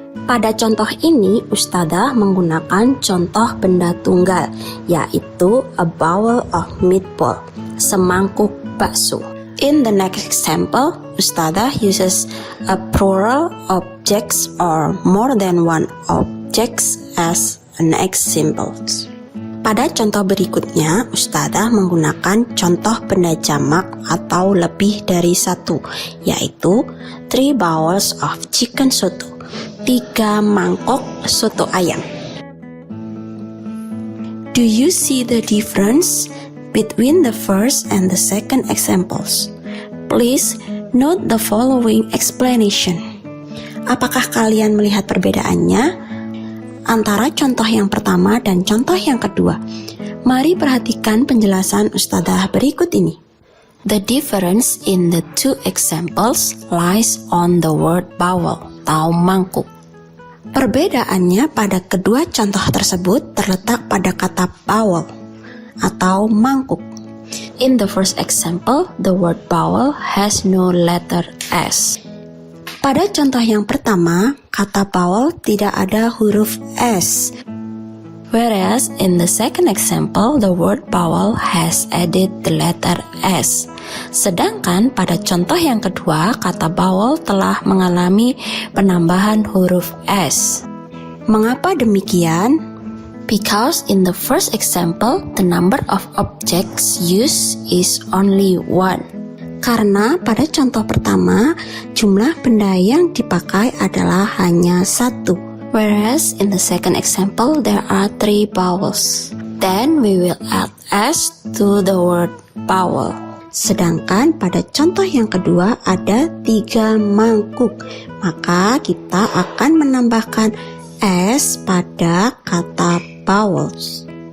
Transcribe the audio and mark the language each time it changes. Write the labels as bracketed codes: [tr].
[id] Pada contoh ini, Ustadzah menggunakan contoh benda tunggal, yaitu [en] a bowl of meatball, [id] semangkuk bakso. [en] In the next example, Ustadzah uses a plural objects or more than one objects as an examples. [id] Pada contoh berikutnya, Ustadzah menggunakan contoh benda jamak atau lebih dari satu, yaitu [en] 3 bowls of chicken soto, [id] 3 mangkok soto ayam. [en] Do you see the difference between the first and the second examples? Please note the following explanation. [id] Apakah kalian melihat perbedaannya antara contoh yang pertama dan contoh yang kedua? Mari perhatikan penjelasan Ustadzah berikut ini. [en] The difference in the 2 examples lies on the word bowl [id] atau mangkuk. Perbedaannya pada kedua contoh tersebut terletak pada kata bowl atau mangkuk. [en] In the first example, the word bowl has no letter S. [id] Pada contoh yang pertama, kata bowl tidak ada huruf S. [en] Whereas in the second example, the word bowl has added the letter S. [id] Sedangkan pada contoh yang kedua, kata bowl telah mengalami penambahan huruf S. Mengapa demikian? [en] Because in the first example, the number of objects used is only 1. [id] Karena pada contoh pertama, jumlah benda yang dipakai adalah hanya 1. [en] Whereas in the second example, there are 3 bowls. Then we will add S to the word bowl. [id] Sedangkan pada contoh yang kedua ada 3 mangkuk. Maka kita akan menambahkan S pada kata bowls.